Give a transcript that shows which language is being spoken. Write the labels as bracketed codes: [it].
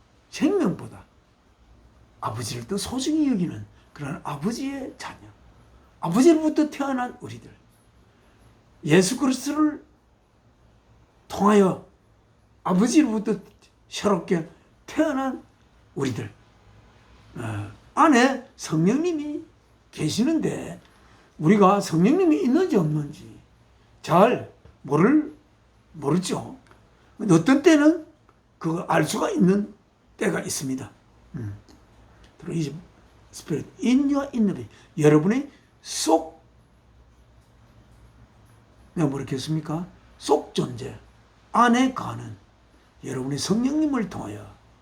[ko] 생명보다 아버지를 더 소중히 여기는 그런 아버지의 자녀, 아버지로부터 태어난 우리들, 예수 그리스도를 통하여 아버지로부터 새롭게 태어난 우리들 안에 성령님이 계시는데, 우리가 성령님이 있는지 없는지 잘 모르죠. 어떤 때는 그거 알 수가 있는 때가 있습니다. [en] Through Spirit in your inner being, [ko] 여러분의 속, 내가 뭐랬겠습니까? 속 존재 안에 가는 여러분의 성령님을 통하여